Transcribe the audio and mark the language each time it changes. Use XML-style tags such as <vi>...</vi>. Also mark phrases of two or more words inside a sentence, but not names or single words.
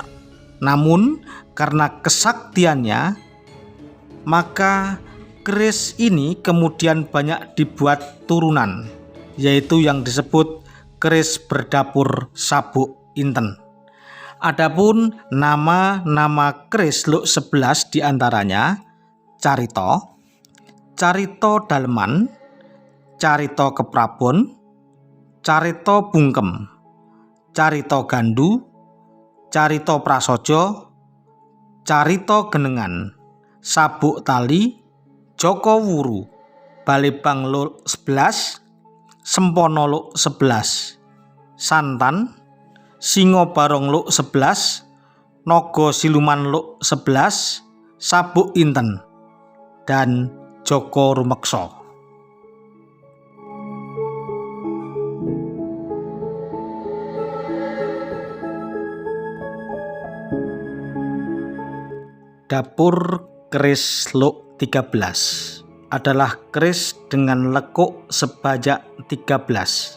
<id>Namun karena kesaktiannya, maka keris ini kemudian banyak dibuat turunan, yaitu yang disebut keris berdapur sabuk inten. Adapun nama-nama keris luk 11 diantaranya Carito, Carito Daleman, Carito Keprabon, Carito Bungkem, Carito Gandu, Carito Prasojo, Carito Genengan, Sabuk Tali, Joko Wuru, Balebang luk 11, Sempono luk 11, Santan, Singo Barong luk 11, Nogo Siluman luk 11, Sabuk Inten, dan Joko Rumekso. Dapur keris luk 13 adalah keris dengan lekuk sebajak 13.</id>